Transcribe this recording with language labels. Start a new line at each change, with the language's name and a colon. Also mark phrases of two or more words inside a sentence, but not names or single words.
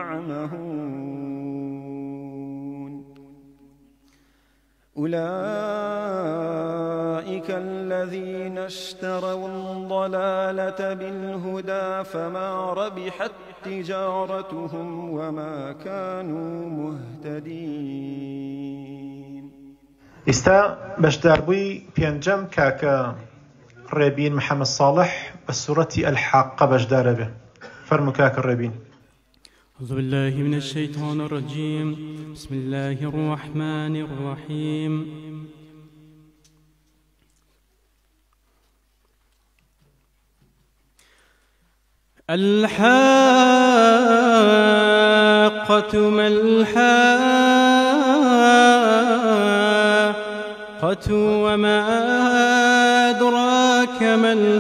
Arabic: يعمهون أولئك الذين اشتروا الضلالة بالهدى فما ربحت تجارتهم وما كانوا مهتدين.
Central Kurdish: ئێستا بەشداربووی پێنجەم کاکە ڕێبین محەممەد ساڵح بە سوورەتی ئەلحاقە بەشدارە بێ. فەرموو کاکە ڕێبین.
Arabic: أعوذ بالله من الشيطان الرجيم بسم الله الرحمن الرحيم الحاقة ما الحاقة وما أدراك ما